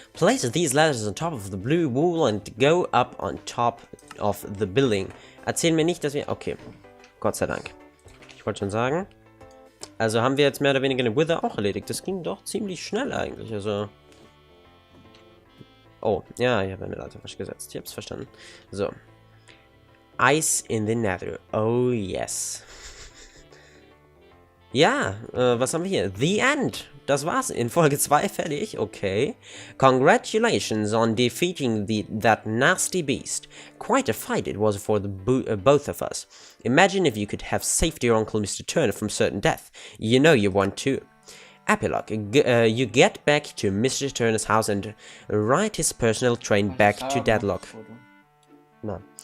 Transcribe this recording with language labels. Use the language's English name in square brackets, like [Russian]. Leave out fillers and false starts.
[English] Place these ladders on top of the blue wall and go up on top of the building. [German] Erzähl mir nicht, dass wir... Okay. Gott sei Dank. Ich wollte schon sagen. Also haben wir jetzt mehr oder weniger den Wither auch erledigt. Das ging doch ziemlich schnell eigentlich, also... Oh, ja, ich habe eine Leiter falsch gesetzt. Ich hab's verstanden. [English] So. Ice in the Nether. Oh, yes. [German] Ja, was haben wir hier? The End. Das war's in Folge 2 fertig. Okay. [English] Congratulations on defeating that nasty beast. Quite a fight it was for the both of us. Imagine if you could have saved your uncle Mr. Turner from certain death. You know you want to. Epilogue. You get back to Mr. Turner's house and ride his personal train back to Deadlock. No.